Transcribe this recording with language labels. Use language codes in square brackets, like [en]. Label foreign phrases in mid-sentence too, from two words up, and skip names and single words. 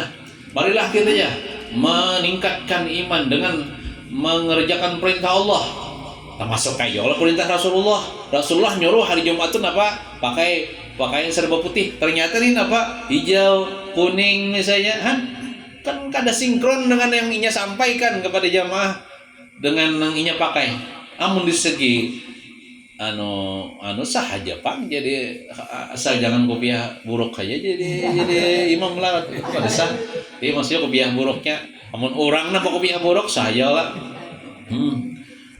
[id] Marilah kita ya meningkatkan iman dengan mengerjakan perintah Allah termasuk kayak Allah perintah Rasulullah nyuruh hari Jumat tuh apa pakai pakaian serba putih ternyata nih apa hijau kuning misalnya kan kada sinkron dengan yang inya sampaikan kepada jamaah dengan yang inya pakai. [bjn] Amun di segi sahaja Pak jadi asal jangan kopiah buruk aja jadi imam lah pada sah. Jadi maksudnya kopiah buruknya amun orang nampak kopiah buruk saja lah.